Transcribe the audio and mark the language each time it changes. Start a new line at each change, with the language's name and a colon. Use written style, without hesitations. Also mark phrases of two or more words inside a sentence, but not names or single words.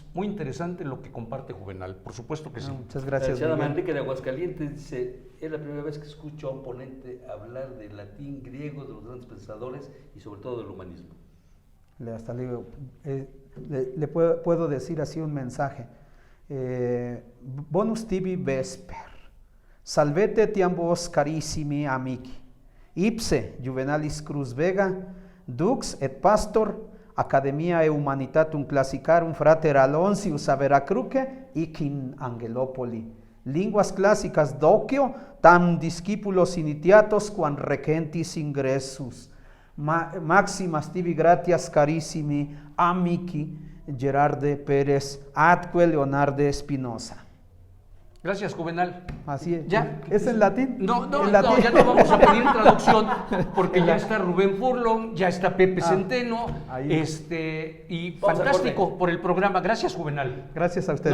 Spanish: Muy interesante lo que comparte Juvenal, por supuesto que sí. Muchas gracias, Miguel. Miguel. Manrique de Aguascalientes dice, es la primera vez que escucho a un ponente hablar de latín, griego, de los grandes pensadores y sobre todo del humanismo. Hasta le puedo decir así un mensaje.
Latin: Bonus tibi vesper, salvete tiam vos carissimi amici, ipse Juvenalis Cruz Vega, dux et pastor, Academia Humanitatum Classicarum frater Aloysius a Veracruce, hic in Angelopoli. Linguas clásicas docio, tam discípulos initiatos quan recentis ingressus. Maximas tibi gratias carissimi amici, Gerarde Pérez, atque Leonardo Espinosa.
Spanish: Gracias, Juvenal. Así es. ¿Ya? ¿Es en latín? No, ¿En latín? ya no vamos a pedir traducción porque ya está Rubén Furlong, ya está Pepe Centeno, y Vamos fantástico por el programa. Gracias, Juvenal. Gracias a ustedes.